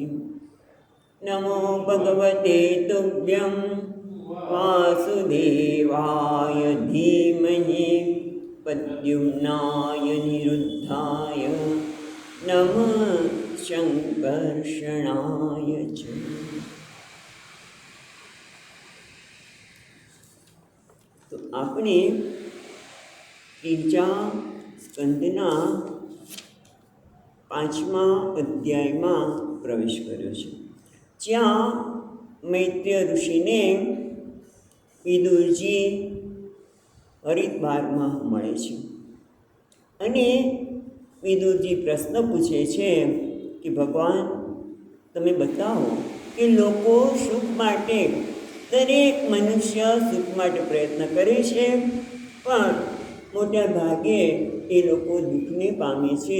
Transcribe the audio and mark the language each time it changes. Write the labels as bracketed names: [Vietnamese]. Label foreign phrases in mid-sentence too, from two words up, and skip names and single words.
[Sanskrit] नमो भगवते तुभ्यं वासुदेवाय धीमहि प्रद्युम्नाय निरुद्धाय नमः शङ्कर्षणाय च। [Gujarati] तो આપણે ત્રીજા સ્કંદના 5મા અધ્યાયમાં પ્રવેશ કર્યો છે, જ્યાં મૈત્રેય ઋષિને વિદુરજી હરિદ્વારમાં મળે છે અને વિદુરજી પ્રશ્ન પૂછે છે કે ભગવાન તમે બતાવો કે લોકો સુખ માટે, દરેક મનુષ્ય સુખ માટે પ્રયત્ન કરે છે, પણ મોટા ભાગે એ લોકો દુઃખને પામે છે.